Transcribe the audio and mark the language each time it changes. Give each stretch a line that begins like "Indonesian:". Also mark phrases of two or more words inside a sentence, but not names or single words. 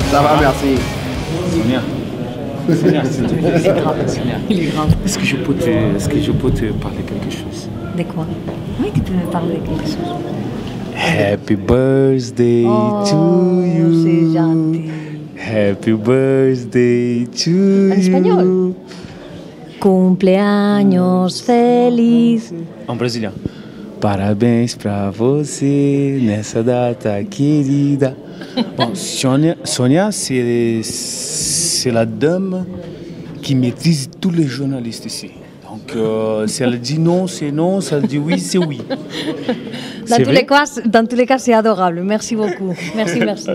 French: Ça va, merci. Sonia. Il est grave. Est-ce que je peux te parler quelque chose? De quoi? Oui, tu peux me parler de quelque chose.
English: Happy birthday to you.
French: C'est gentil.
English: Happy birthday to you.
French: En espagnol.
Spanish: Cumpleaños feliz.
French: En brésilien.
Portuguese: Parabéns pra você nessa data querida.
French: Bon, Sonia, c'est la dame qui maîtrise tous les journalistes ici. Donc, si elle dit non, c'est non. Si elle dit oui, c'est oui. Dans tous les cas, c'est adorable. Merci beaucoup. Merci, merci.